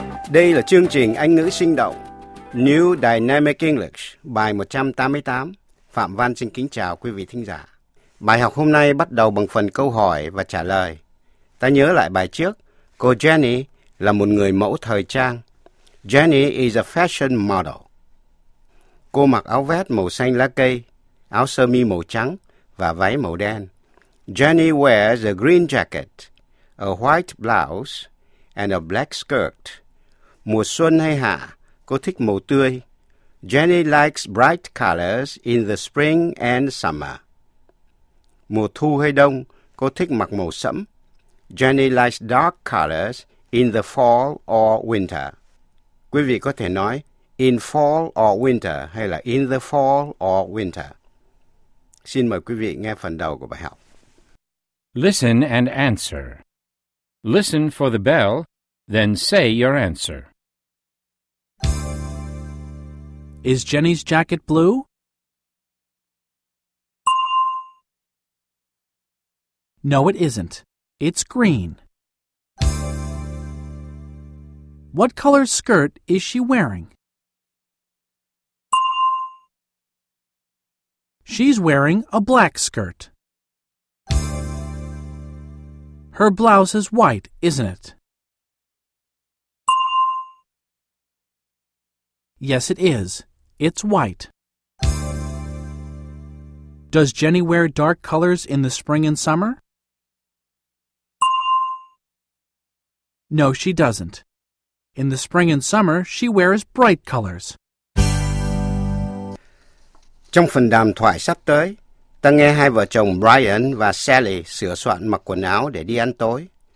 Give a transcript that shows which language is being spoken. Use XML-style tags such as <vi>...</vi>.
<vi>Đây là chương trình Anh ngữ sinh động New Dynamic English, bài 188. Phạm Văn xin kính chào quý vị thính giả. Bài học hôm nay bắt đầu bằng phần câu hỏi và trả lời. Ta nhớ lại bài trước, cô Jenny là một người mẫu thời trang.</vi> <en>Jenny is a fashion model.</en> <vi>Cô mặc áo vest màu xanh lá cây, áo sơ mi màu trắng và váy màu đen.</vi> <en>Jenny wears a green jacket, a white blouse and a black skirt.</en> <vi>Mùa xuân hay hạ, cô thích màu tươi.</vi> <en>Jenny likes bright colors in the spring and summer.</en> <vi>Mùa thu hay đông, cô thích mặc màu sẫm.</vi> <en>Jenny likes dark colors in the fall or winter.</en> <vi>Quý vị có thể nói</vi> <en>in fall or winter</en> <vi>hay là</vi> <en>in the fall or winter.</en> <vi>Xin mời quý vị nghe phần đầu của bài học.</vi> <en>Listen and answer. Listen for the bell, then say your answer. Is Jenny's jacket blue? No, it isn't. It's green. What color skirt is she wearing? She's wearing a black skirt. Her blouse is white, isn't it? Yes, it is. It's white. Does Jenny wear dark colors in the spring and summer? No, she doesn't. In the spring and summer, she wears bright colors.</en> <vi>Trong phần đàm thoại sắp tới, ta nghe hai vợ chồng Brian và Sally sửa soạn mặc quần áo để đi ăn tối.</vi>